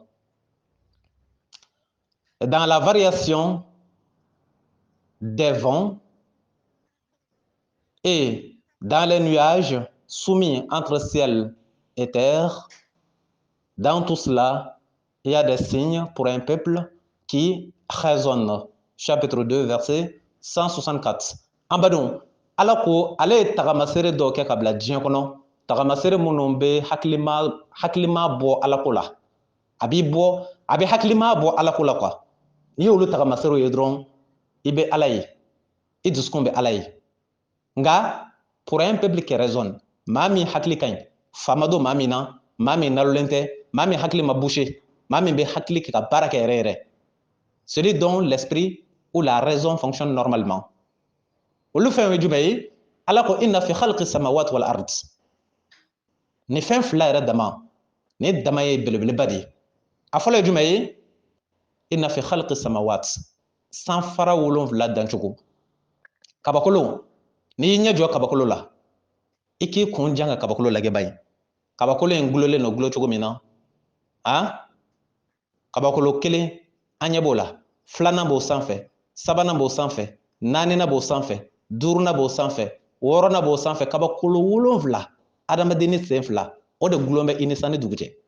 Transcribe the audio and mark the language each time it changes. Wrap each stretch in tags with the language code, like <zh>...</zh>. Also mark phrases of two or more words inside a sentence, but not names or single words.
<fr>Dans la variation des vents et dans les nuages soumis entre ciel et terre, dans tout cela, il y a des signes pour un peuple qui raisonne. Chapitre 2, verset 164.</fr> <bm>En badon, ala ko ale ye tagamasere dɔw kɛ ka bila diɲɛ kɔnɔ, tagamasere minnu bɛ hakilima bɔ ala ko la. A bɛ hakilima bɔ ala ko la quoi. N'i y'olu tagamaserew ye dɔrɔn i bɛ ala ye, i dusukun bɛ ala ye.</bm> <fr>Nka pour un peuple qui raisonne,</fr> <bm>maa min hakili ka ɲi, faama don maa min na, maa min nalolen tɛ, maa min hakili ma bouché, maa min bɛ hakili kɛ ka baara kɛ yɛrɛ yɛrɛ.</bm> <fr>Celui dont l'esprit ou la raison fonctionne normalement.</fr> <bm>Olu fɛn ye jumɛn ye? Ala ko</bm> <ar>إن في خلق السماوات والأرض.</ar> <bm>Ni fɛn fila yɛrɛ dama, ni dama ye belebeleba de ye. A fɔlɔ ye jumɛn ye?</bm> <ar>إن في خلق السماوات.</ar> <bm>Sanfara 7 dancogo. Kabakolo, n'i y'i ɲɛ jɔ kabakolo la, i k'i kun jan ka kabakolo lajɛ bayi. Kabakolo in gulolen don gulo cogo min na. Kabakolo kelen an ɲɛ b'o la, filanan b'o sanfɛ, sabanan b'o sanfɛ, naaninan b'o sanfɛ, duurunan b'o sanfɛ, wɔɔrɔnan b'o sanfɛ, kabakolo 7, adamadenni sen 2, o de gulon bɛ i ni san ni dugu cɛ.</bm>